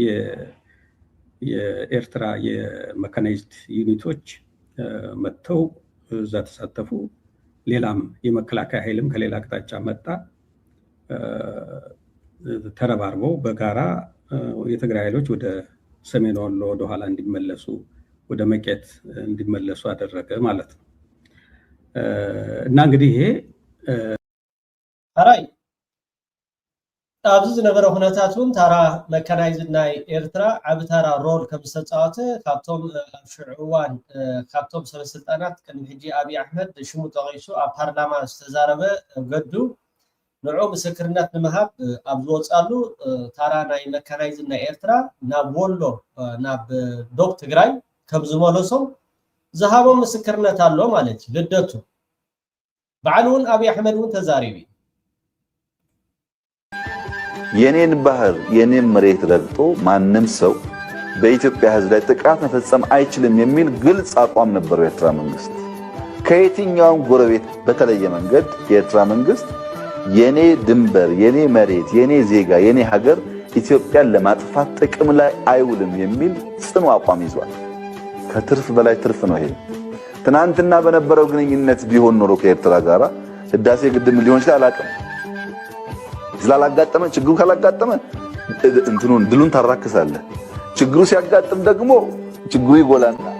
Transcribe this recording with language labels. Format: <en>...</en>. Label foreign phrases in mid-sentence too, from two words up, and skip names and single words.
<am>የኤርትራ የመካናይዝድ ዩኒቶች መጥተው እዛ ተሳተፉ። ሌላም የመከላከያ ኃይልም ከሌላ አቅጣጫ መጣ። ተረባርበው በጋራ የትግራይ ኃይሎች ወደ ሰሜን ወሎ ወደ ኋላ እንዲመለሱ ወደ መቄት እንዲመለሱ አደረገ ማለት ነው። እና እንግዲህ ይሄ</am> <ti>ታራይ ኣብዚ ዝነበረ ኩነታቱን ታራ መካናይዝድ ናይ ኤርትራ ዓብ ታራ ሮል ከም ዝተፃወተ ካብቶም ኣብ ሽዑ እዋን ካብቶም ሰበስልጣናት ቅድሚ ሕጂ ኣብይ ኣሕመድ ሽሙ ተቂሱ ኣብ ፓርላማ ዝተዛረበ ገዱ ንዑ ምስክርነት ንምሃብ ኣብ ዝወፃሉ ታራ ናይ መካናይዝድ ናይ ኤርትራ ናብ ወሎ ናብ ዶብ ትግራይ ከም ዝመለሶም ዝሃቦም ምስክርነት ኣሎ ማለት እዩ። ልደቱ በዓል እውን ኣብይ ኣሕመድ እውን ተዛሪቡ</ti> <am>የኔን ባህር የኔን መሬት ረግጦ ማንም ሰው በኢትዮጵያ ሕዝብ ላይ ጥቃት መፈጸም አይችልም የሚል ግልጽ አቋም ነበረው የኤርትራ መንግስት። ከየትኛውም ጎረቤት በተለየ መንገድ የኤርትራ መንግስት የኔ ድንበር፣ የኔ መሬት፣ የኔ ዜጋ፣ የኔ ሀገር ኢትዮጵያን ለማጥፋት ጥቅም ላይ አይውልም የሚል ጽኑ አቋም ይዟል። ከትርፍ በላይ ትርፍ ነው ይሄ። ትናንትና በነበረው ግንኙነት ቢሆን ኖሮ ከኤርትራ ጋራ ህዳሴ ግድብ ሊሆን ይችላል አላውቅም። ስላላጋጠመ ችግሩ ካላጋጠመ እንትኑን ድሉን ታራክሳለህ። ችግሩ ሲያጋጥም ደግሞ ችግሩ ይጎላል።</am>